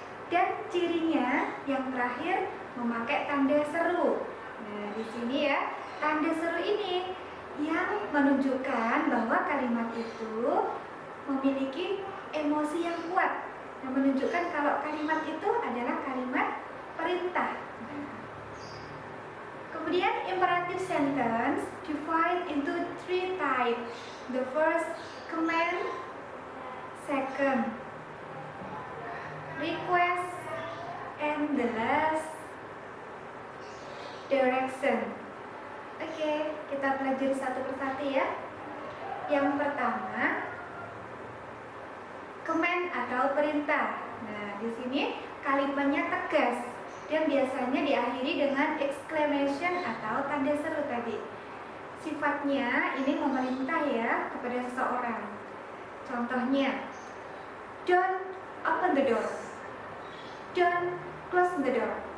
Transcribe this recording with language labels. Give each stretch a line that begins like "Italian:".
Indonesian: Dan cirinya yang terakhir memakai tanda seru. Nah, di sini ya, tanda seru ini yang menunjukkan bahwa kalimat itu memiliki emosi yang kuat, yang menunjukkan kalau kalimat itu adalah kalimat perintah.
English: Kemudian imperative sentence divide into three types. The first, command. Second, request. And the last, direction.
Indonesian: Oke, kita pelajari satu persatu ya. Yang pertama, command atau perintah. Nah, di sini kalimatnya tegas dan biasanya diakhiri dengan exclamation atau tanda seru tadi. Sifatnya ini memerintah ya kepada seseorang. Contohnya,
English: don't open the door, don't close the door.